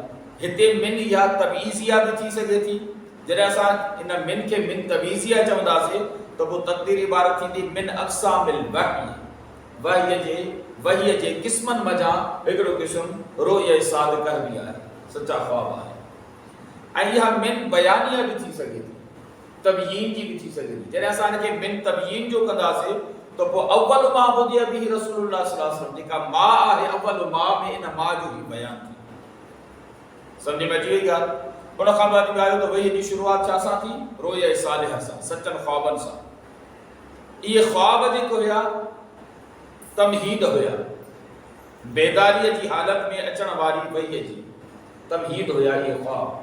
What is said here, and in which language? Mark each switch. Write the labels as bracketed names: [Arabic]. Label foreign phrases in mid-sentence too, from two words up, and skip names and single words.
[Sindhi] हिते मिन इहा तबईज़िया भी थी सके थी। जॾहिं असां इन मिन खे [Arabic] من تبعيضية [Sindhi] चवंदासीं तो वो तक़दीर इबारत थींदी [Arabic] من أقسام الوحي. [Sindhi] वही जे क़िस्मनि मज़ा हिकिड़ो क़िस्म [Arabic] رؤيا صادقة [Sindhi] बि आहे, सच्चा ख्वाब आहे। ऐं इहा [Arabic] من بيانية [Sindhi] भी थी सके थी, तबयीन जी भी थी सके थी। जॾहिं असां हिनखे [Arabic] من تبيين [Sindhi] जो कंदासीं तो पोइ [Arabic] أول ما بدئ به رسول الله صلى الله عليه وسلم [Sindhi] जेका मां आहे, अव्वल मां में इन मां जो ही बयान थी। सम्झ में अची वई ॻाल्हि? उन खां बाद में आयो त वही जी शुरुआत छा सां थी? [Arabic] رؤيا صالح [Sindhi] सां, सचन ख्वाबनि सां। इहे ख्वाब जेके हुया तमहीद हुया, बेदारीअ जी हालत में अचण वारी वही जी तमहीद हुया इहे ख्वाब।